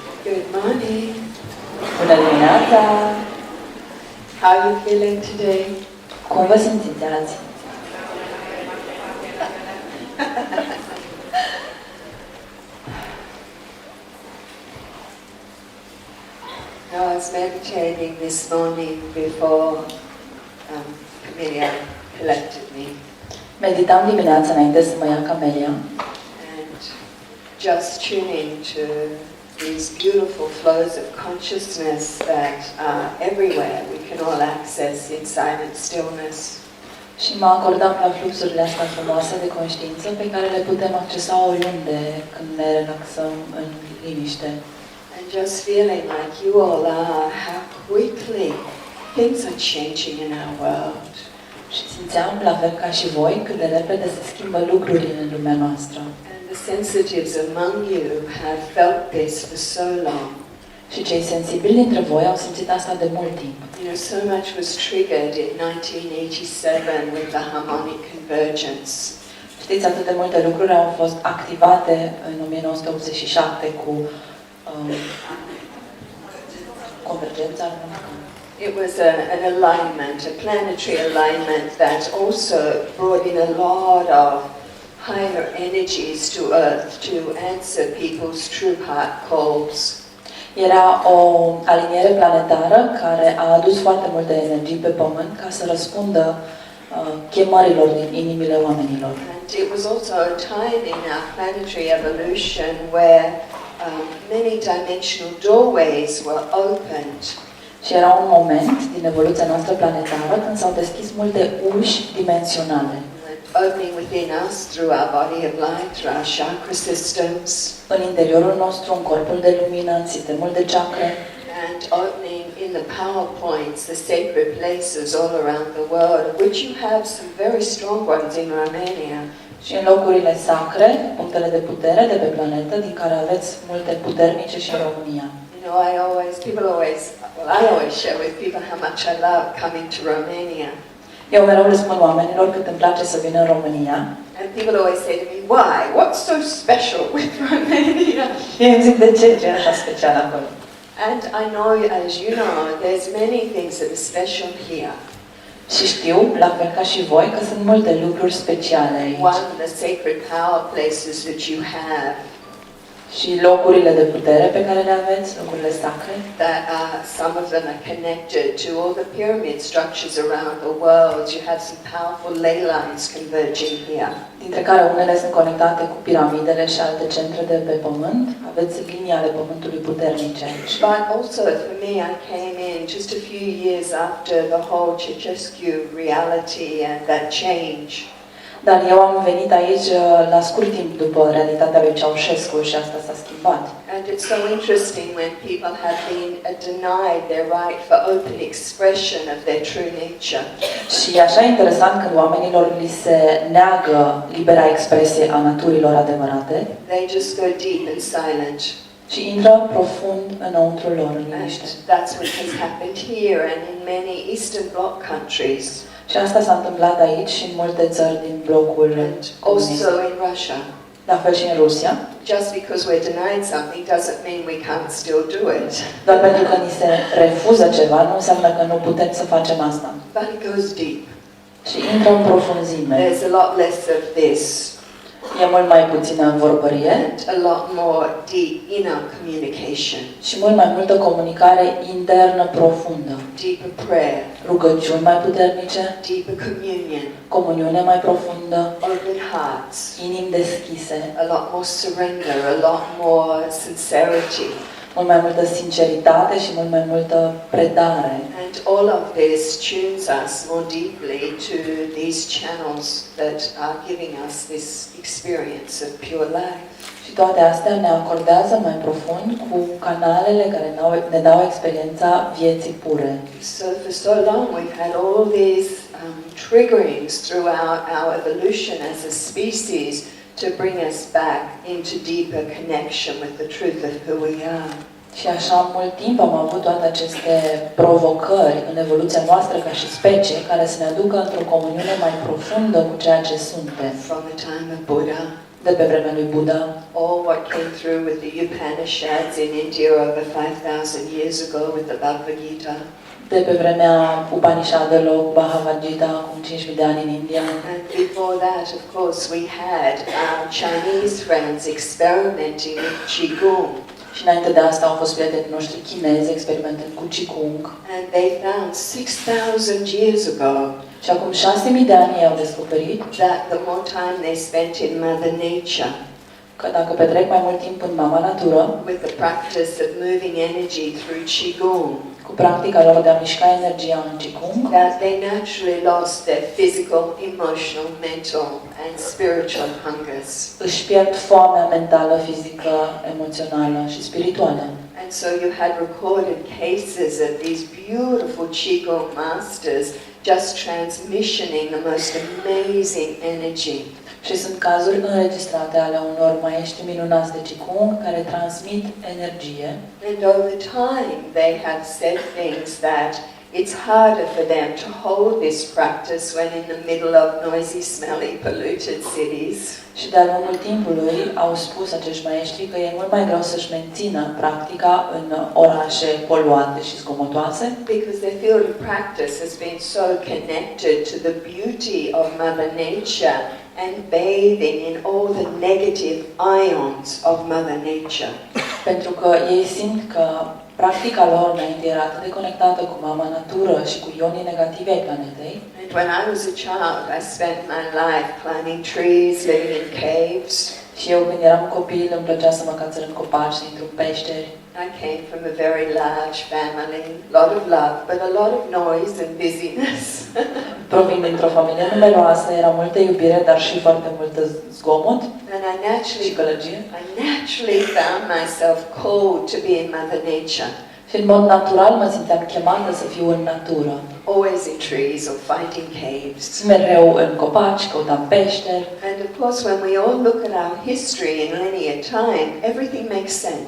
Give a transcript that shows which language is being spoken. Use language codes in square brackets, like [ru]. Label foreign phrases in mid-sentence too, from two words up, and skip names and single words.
[en] Good morning. [ro] Bună dimineața! [en] How are you feeling today? [ro] Cum vă simțiți azi? [en] I was meditating this morning before Camelia collected me. [ro] Meditam dimineața înainte să mă ia Camelia [en] And just tuning to these beautiful flows of consciousness that are everywhere, we can all access in silent stillness. [ro] și mă acordam la fluxurile astea frumoase de conștiință pe care le putem accesa oriunde când ne relaxăm în liniște. [en] And just feeling like you all are, how quickly things are changing in our world. [ro] Și simțeam, la fel ca și voi, cât de repede se schimbă lucrurile în lumea noastră. [en] And the sensitives among you have felt this for so long. [ro] Și cei sensibili dintre voi au simțit asta de mult timp. [en] You know, so much was triggered in 1987 with the harmonic convergence. [ro] Știți, atât de multe lucruri au fost activate în 1987 cu convergența. [en] It was an alignment, a planetary alignment that also brought in a lot of higher energies to Earth to answer people's true heart calls. [ro] Era o aliniere planetară care a adus foarte multe energii pe Pământ ca să răspundă chemărilor din inimile oamenilor. [en] And it was also a time in our planetary evolution where many dimensional doorways were opened. [ro] Și era un moment din evoluția noastră planetară când s-au deschis multe uși dimensionale. [en] Opening within us through our body of light, through our chakra systems. [ro] În interiorul nostru, în corpul de lumină, în sistemul de chakre. [en] And opening in the power points, the sacred places all around the world, which you have some very strong ones in Romania. [ro] Și în locurile sacre, punctele de putere de pe planetă, din care aveți multe puternice și în România. [en] You know, I always share with people how much I love coming to Romania. [ro] Eu mereu le spun oamenilor cât îmi place să vin în România. [en] And people always say to me, why? What's so special with Romania? [ro] Și îmi zic, de ce e așa special acolo? [en] And I know, as you know, there's many things that are special here. [ro] Și știu, la fel ca și voi, că sunt multe lucruri speciale aici. [en] One, the sacred power places that you have. [ro] Și locurile de putere pe care le aveți, locurile sacre. [en] That some of them are connected to all the pyramid structures around the world. You have some powerful ley lines converging here. [ro] Dintre care unele sunt conectate cu piramidele și alte centre de pe pământ. Aveți linii ale pământului puternice aici. [en] But also for me, I came in just a few years after the whole Ceausescu reality and that change. [ro] Dar eu am venit aici la scurt timp după realitatea lui Ceaușescu și asta s-a schimbat. [en] And it's so interesting when people have been denied their right for open expression of their true nature. [ro] Și e așa interesant când oamenilor li se neagă libera expresie a naturilor adevărate. [en] They just go deep and silent. [ro] Și intră profund înăuntru lor, în liniște. [en] And that's what has happened here and in many Eastern Bloc countries. [ro] Și asta s-a întâmplat aici și în multe țări din blocul comunist. [en] Also in Russia. [ro] La fel și în Rusia. [en] Just because we're denied something doesn't mean we can't still do it. [ro] Doar pentru că ni se refuză ceva, nu înseamnă că nu putem să facem asta. [en] But it goes deep. [ro] Și intră în profunzime. [en] There's a lot less of this. [ro] E mult mai puțină vorbărie. [en] And a lot more deep inner communication. [ro] Și mult mai multă comunicare internă profundă. [en] Deeper prayer. [ro] Rugăciuni mai puternice. [en] Deeper communion. [ro] Comuniune mai profundă. [en] Open hearts. [ro] Inimi deschise. [en] A lot more surrender. A lot more sincerity. [ro] Mult mai multă sinceritate și mult mai multă predare. [en] And all of this tunes us more deeply to these channels that are giving us this experience of pure life. [ro] Și toate astea ne acordează mai profund cu canalele care ne dau experiența vieții pure. [en] So for so long we've had all these triggerings throughout our evolution as a species to bring us back into deeper connection with the truth of who we are. [ro] Și așa mult timp am avut toate aceste provocări în evoluția noastră ca și specie care să ne aducă într-o comuniune mai profundă cu ceea ce suntem. [en] From the time of Buddha, [ro] de pe vremea lui Buddha, [en] all what came through with the Upanishads in India over 5,000 years ago with the Bhagavad Gita. [ro] de pe vremea Upanishadelor, Bhagavad Gita, acum 5.000 de ani în India. [en] And before that, of course, we had our Chinese friends experimenting with Qigong. [ro] Și înainte de asta au fost prietenii noștri chinezi experimentând cu Qigong. [en] And they found 6,000 years ago [ro] Și acum 6.000 de ani au descoperit [en] that the more time they spent in Mother Nature, [ro] că dacă petrec mai mult timp în mama natură, [en] with the practice of moving energy through Qigong, [ro] cu practica lor de a mișca energia în Qigong, [en] that they naturally lost their physical, emotional, mental, and spiritual hungers. [ro] își pierd foamea mentală, fizică, emoțională și spirituală. [en] And so you had recorded cases of these beautiful Qigong masters just transmissioning the most amazing energy. [ro] Și sunt cazuri înregistrate ale unor maestri minunați de Qigong care transmit energie. [en] And over time they have said things that it's harder for them to hold this practice when in the middle of noisy, smelly, polluted cities. [ro] Și de-a lungul timpului au spus acești maestri că e mult mai greu să-și mențină practica în orașe poluate și zgomotoase, [en] Because their field of practice has been so connected to the beauty of Mother Nature and bathing in all the negative ions of Mother Nature. [ro] pentru că ei simt că practica lor înainte era atât de conectată cu mama natură și cu ionii negativi ai planetei. [en] And when I was a child, I spent my life climbing trees, living in caves. [ro] Și eu când eram copil îmi plăcea să mă cațăr în copaci, să intru în peșteri. [en] I came from a very large family, a lot of love, but a lot of noise and busyness. [ro] Provin dintr-o familie numeroasă, era multă iubire, dar și foarte multă zgomot [en] And [ro] și gălăgie. [en] I naturally found myself called to be in Mother Nature. [ro] Și în mod natural mă simțeam chemată să fiu în natură. [en] Always in trees or finding caves. [ro] Mereu în copaci, căutam peșteri. [en] And of course, when we all look at our history in linear time, everything makes sense.